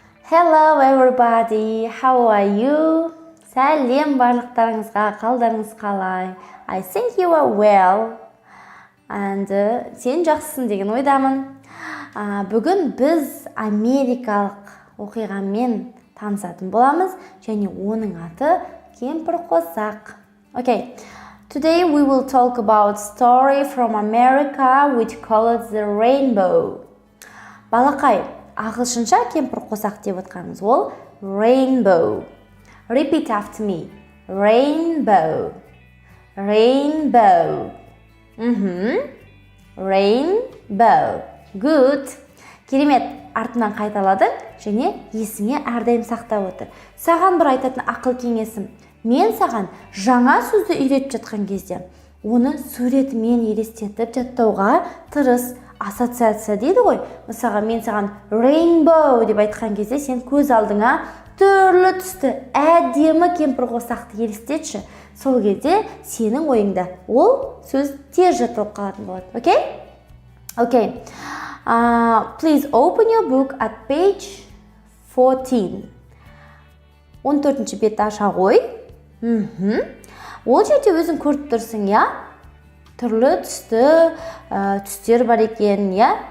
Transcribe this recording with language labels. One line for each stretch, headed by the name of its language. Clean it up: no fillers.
English: Hello everybody, how are you?
Kazakh: Сәлем барлықтарыңызға, қалдарыңыз қалай?
English: I think you are well. And
Kazakh: сен жақсысың деген ойдамын. Бүгін біз америкалық оқиғамен танысатын боламыз, және оның аты кемпір қосақ.
English: Okay. Today we will talk about story from America which calls the rainbow.
Kazakh: Балақай, ағылшынша кемпір қосақ деп отқанымыз ол rainbow.
English: Repeat after me. Rainbow. Rainbow. Rainbow. Good.
Kazakh: Керемет, артынан қайталады және есіңе әрдайым сақтап отыр. Саған бір айтатын ақыл кеңесім. Мен саған жаңа сөзді үйретіп жатқан кезде, оны суретімен елестетіп жаттауға тырыс. Ассоциация дейді ғой. Мысалға мен саған rainbow деп айтқан кезде сен көз алдыңа түрлі түсті әдемі кемпір қосақты елестетші. Сол кезде сенің ойыңда ол сөз тез жатталып қалатын болады.
English: Okay? Please open your book at page 14.
Kazakh: 14-ші бетті аша ғой. Ол жерде өзің көріп тұрсың, я? Түрлі түстер бар екен, я?